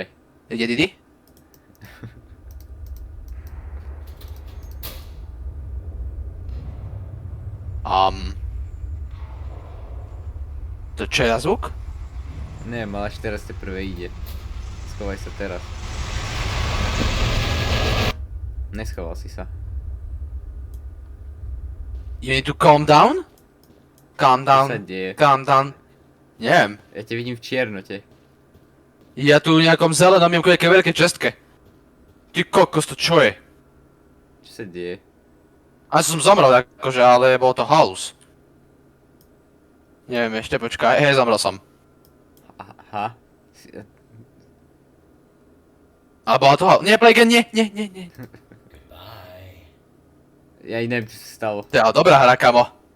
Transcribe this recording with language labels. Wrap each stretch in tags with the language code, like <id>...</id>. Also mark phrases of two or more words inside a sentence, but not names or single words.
<sk>Ide Didi? To čo je za zvuk? Neviem, ale až teraz teprve ide. Schovaj sa teraz. Neschoval si sa.</sk> <en>You need to calm down? Calm</en> <sk>Čo sa</sk> <en>down,</en> <sk>deje?</sk> <en>calm down.</en> <sk>Neviem. Ja ťa vidím v čiernote. Ja tu v nejakom zelenom jem nejaké veľké čestke. Ty kokos, to čo je? Čo sa deje? Asi som zomrel akože, ale bol to halus. Neviem, ešte počkaj, hej, zomrel som. Aha. Ale bola to halus. Nie,</sk> <en>play again, nie. Goodbye.</en> <sk>Ja i neviem, čo sa stalo. Teda, dobrá hra, kamo.</sk>